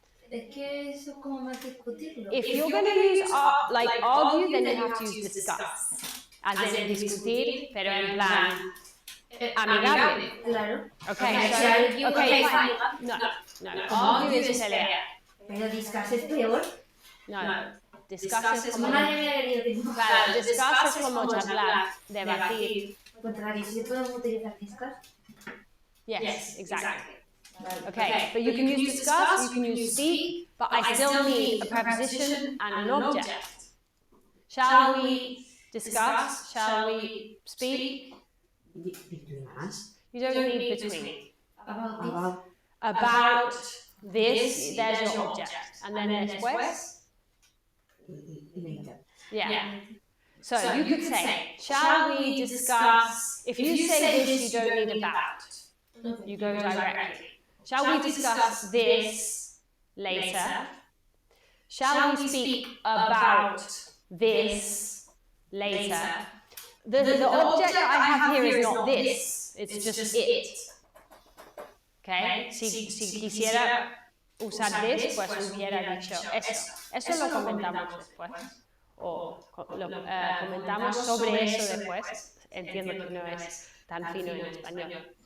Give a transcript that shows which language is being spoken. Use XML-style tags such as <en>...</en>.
<es>Es que eso como más discutirlo.</es> <en>If you're going to use like argue, then you have to use discuss, as in discutir,</en> <es>pero en plan amigable. Claro.</es> <en>Okay, fine. No. Argue is pelear.</en> <es>Pero discuss es peor. No. discuss es como... Madre mía, querido, que no. Claro, discuss es como charlar, debatir. Contrario, ¿sí podemos utilizar discuss?</es> <en>Yes, exactly.</en> <es>Vale.</es> <en>Okay, but you can use discuss, you can use speak, but I still need a preposition and an object. Shall we discuss? Shall we speak? Between us. You don't need between. About About this, there's your object. And then después, Later. yeah. So you could say, shall we discuss? If you say this, you don't need about. You go directly. Shall we discuss this later? Shall we speak about this later? The object that I have here is not this, it's just it. Okay?</en> <es>Si quisiera usar this, pues hubiera dicho eso. Eso lo comentamos después. O comentamos sobre eso después. Entiendo que no es tan fino en español.</es>